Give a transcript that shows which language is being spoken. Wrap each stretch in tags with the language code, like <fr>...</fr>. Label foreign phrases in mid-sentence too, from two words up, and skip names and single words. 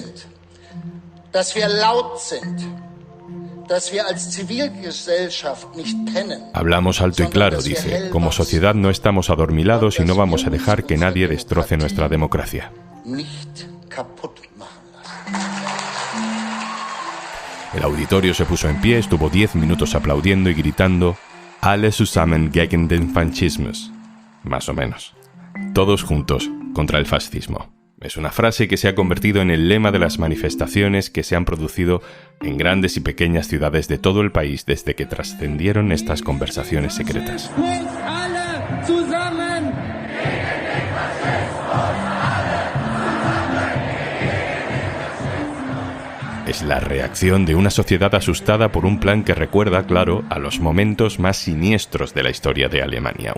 <es>Hablamos alto y claro, dice. Como sociedad no estamos adormilados y no vamos a dejar que nadie destroce nuestra democracia. El auditorio se puso en pie, estuvo 10 minutos aplaudiendo y gritando</es> <de>«Alle zusammen gegen den Faschismus».</de> <es>Más o menos. Todos juntos contra el fascismo. Es una frase que se ha convertido en el lema de las manifestaciones que se han producido en grandes y pequeñas ciudades de todo el país desde que trascendieron estas conversaciones secretas. Es la reacción de una sociedad asustada por un plan que recuerda, claro, a los momentos más siniestros de la historia de Alemania.</es>